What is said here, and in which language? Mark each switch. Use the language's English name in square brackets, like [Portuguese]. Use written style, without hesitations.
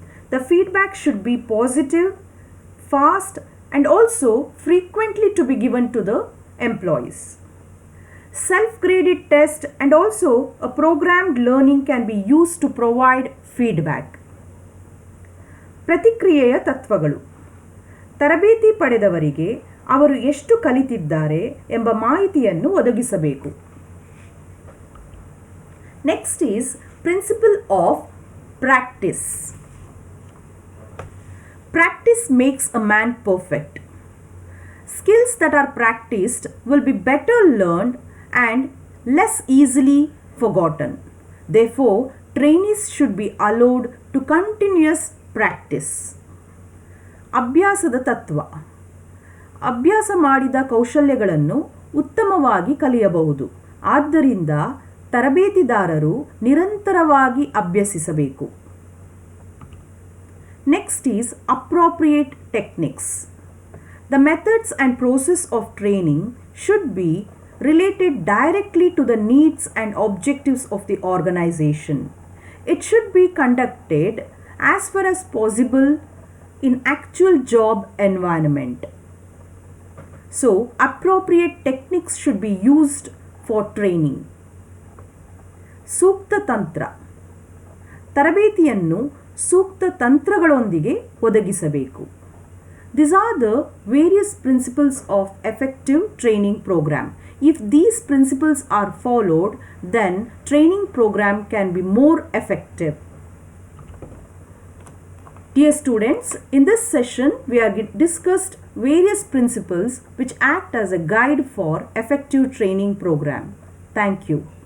[English] The feedback should be positive, fast, and also frequently to be given to the employees. Self-graded test and also a programmed learning can be used to provide feedback. [Kannada] ಪ್ರತಿಕ್ರಿಯೆಯ ತತ್ವಗಳು. ತರಬೇತಿ ಪಡೆದವರಿಗೆ ಅವರು ಎಷ್ಟು ಕಲಿತಿದ್ದಾರೆ ಎಂಬ ಮಾಹಿತಿಯನ್ನು ಒದಗಿಸಬೇಕು. [English] Next is principle of practice. Practice makes a man perfect. Skills that are practiced will be better learned and less easily forgotten. Therefore, trainees should be allowed to continuous practice. [Kannada] ಅಭ್ಯಾಸದ ತತ್ವ. ಅಭ್ಯಾಸ ಮಾಡಿದ ಕೌಶಲ್ಯಗಳನ್ನು ಉತ್ತಮವಾಗಿ ಕಲಿಯಬಹುದು. ಆದ್ದರಿಂದ ತರಬೇತಿದಾರರು ನಿರಂತರವಾಗಿ ಅಭ್ಯಸಿಸಬೇಕು. [English] Next is appropriate techniques. The methods and process of training should be related directly to the needs and objectives of the organization. It should be conducted as far as possible in actual job environment. So, appropriate techniques should be used for training. [Kannada] ಸೂಕ್ತ ತಂತ್ರ. ತರಬೇತಿಯನ್ನು ಸೂಕ್ತ ತಂತ್ರಗಳೊಂದಿಗೆ ಒದಗಿಸಬೇಕು. [English] These are the various principles of effective training program. If these principles are followed, then training program can be more effective. Dear students, in this session we have discussed various principles which act as a guide for effective training program. Thank you.